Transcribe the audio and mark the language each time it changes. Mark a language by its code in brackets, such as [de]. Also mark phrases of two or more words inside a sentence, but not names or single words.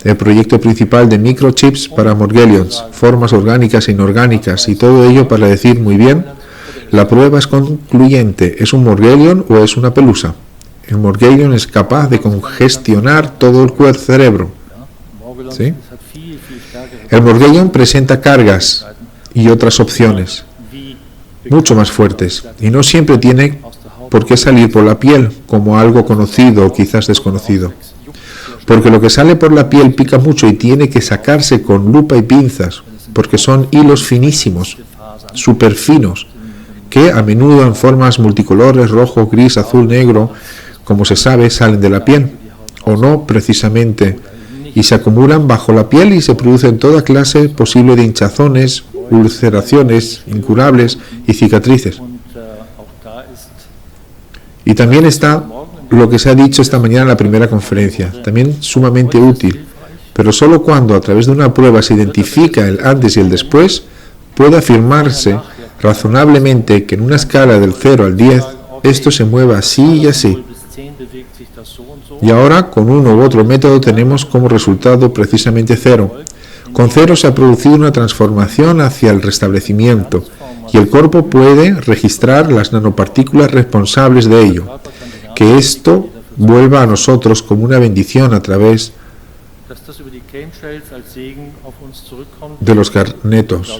[es] El proyecto principal de microchips para Morgellons, formas orgánicas e inorgánicas, y todo ello para decir muy bien, la prueba es concluyente, ¿es un Morgellon o es una pelusa? El Morgellon es capaz de congestionar todo el cerebro. Morgellons, ¿Sí? es [de] hat viel stärkere [es] El Morgellon presenta cargas y otras opciones wie mucho más fuertes, y no siempre tiene por qué salir por la piel como algo conocido o quizás desconocido. Porque lo que sale por la piel pica mucho y tiene que sacarse con lupa y pinzas, porque son hilos finísimos, súper finos, que a menudo en formas multicolores, rojo, gris, azul, negro, como se sabe, salen de la piel, o no precisamente, y se acumulan bajo la piel y se producen toda clase posible de hinchazones, ulceraciones incurables y cicatrices. [de] und auch da ist [es] Y también está lo que se ha dicho esta mañana en la primera conferencia, también sumamente útil, pero solo cuando a través de una prueba se identifica el antes y el después, puede afirmarse razonablemente que en una escala del 0 al 10, esto se mueva así y así. [de] 0 bis 10 bewegt sich das so und so. [es] Y ahora, con uno u otro método, tenemos como resultado precisamente 0. Con cero se ha producido una transformación hacia el restablecimiento y el cuerpo puede registrar las nanopartículas responsables de ello. Que esto vuelva a nosotros como una bendición a través de los garnetos.